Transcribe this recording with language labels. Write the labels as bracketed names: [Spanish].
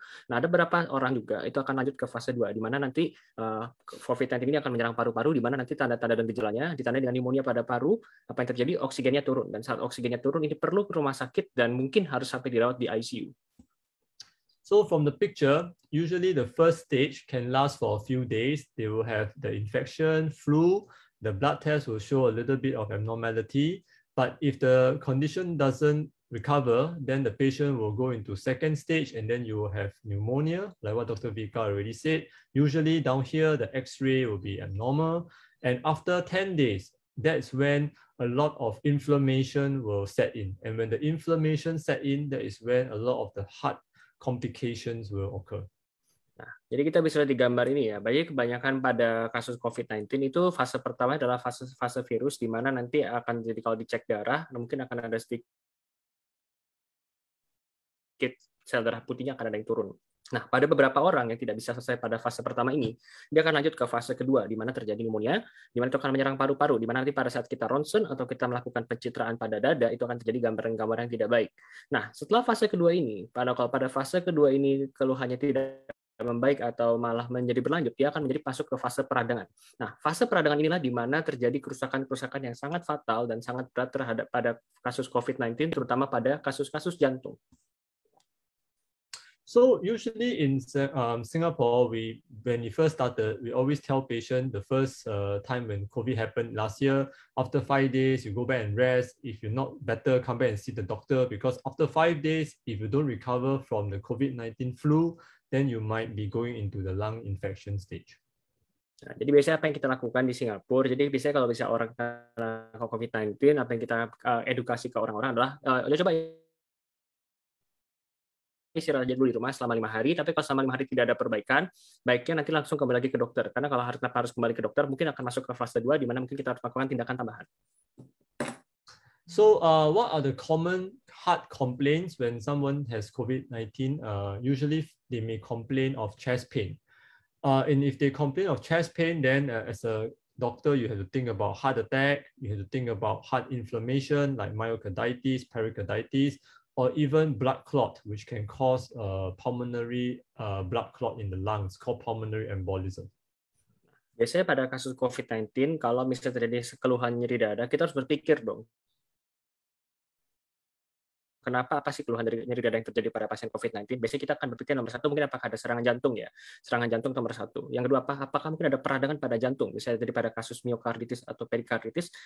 [Indonesian] Nah, ada beberapa orang juga itu akan lanjut ke fase 2, di mana nanti COVID-19 ini akan menyerang paru-paru, di mana nanti tanda-tanda dan gejalanya ditandai dengan pneumonia pada paru. Apa yang terjadi? Oksigennya turun, dan saat oksigennya turun ini perlu ke rumah sakit dan mungkin harus sampai dirawat di ICU. [English] So from the picture, usually the first stage can last for a few days. They will have the infection, flu, the blood test will show a little bit of abnormality, but if the condition doesn't recover, then the patient will go into second stage, and then you will have pneumonia, like what Dr. Vika already said. Usually down here, the X-ray will be abnormal. And after 10 days, that's when a lot of inflammation will set in. And when the inflammation set in, that is when a lot of the heart complications will occur. [Indonesian] Nah, jadi kita bisa lihat di gambar ini ya, bagi kebanyakan pada kasus COVID-19 itu fase pertama adalah fase virus, di mana nanti akan jadi kalau dicek darah, mungkin akan ada sedikit sel darah putihnya akan ada yang turun. Nah, pada beberapa orang yang tidak bisa selesai pada fase pertama ini, dia akan lanjut ke fase kedua, di mana terjadi pneumonia, di mana itu akan menyerang paru-paru, di mana nanti pada saat kita ronsen atau kita melakukan pencitraan pada dada, itu akan terjadi gambaran-gambaran yang tidak baik. Nah, setelah fase kedua ini, kalau pada fase kedua ini keluhannya tidak membaik atau malah menjadi berlanjut, dia akan menjadi masuk ke fase peradangan. Nah, fase peradangan inilah di mana terjadi kerusakan-kerusakan yang sangat fatal dan sangat berat terhadap pada kasus COVID-19, terutama pada kasus-kasus jantung. [English] So usually in Singapore, when we first started, we always tell patients the first time when COVID happened last year, after 5 days, you go back and rest. If you're not better, come back and see the doctor, because after 5 days, if you don't recover from the COVID-19 flu, then you might be going into the lung infection stage. [Indonesian] Nah, jadi biasanya apa yang kita lakukan di Singapura, jadi biasanya kalau bisa orang kena COVID-19, apa yang kita edukasi ke orang-orang adalah, udah coba istirahat aja dulu di rumah selama 5 hari, tapi kalau selama 5 hari tidak ada perbaikan, baiknya nanti langsung kembali lagi ke dokter. Karena kalau harus kembali ke dokter, mungkin akan masuk ke fase 2, di mana mungkin kita harus melakukan tindakan tambahan. [English] So what are the common heart complaints when someone has COVID-19? Usually they may complain of chest pain. And if they complain of chest pain, then as a doctor, you have to think about heart attack, you have to think about heart inflammation like myocarditis, pericarditis, or even blood clot, which can cause pulmonary blood clot in the lungs, called pulmonary embolism. [Indonesian] Biasanya pada kasus COVID-19, kalau misalnya terjadi keluhan nyeri dada, kita harus berpikir dong, Kenapa, apa sih keluhan dari nyeri dada yang terjadi pada pasien COVID-19? Biasanya kita akan berpikir nomor satu mungkin apakah ada serangan jantung ya. Serangan jantung nomor satu. Yang kedua, apakah mungkin ada peradangan pada jantung, misalnya terjadi pada kasus miokarditis atau perikarditis.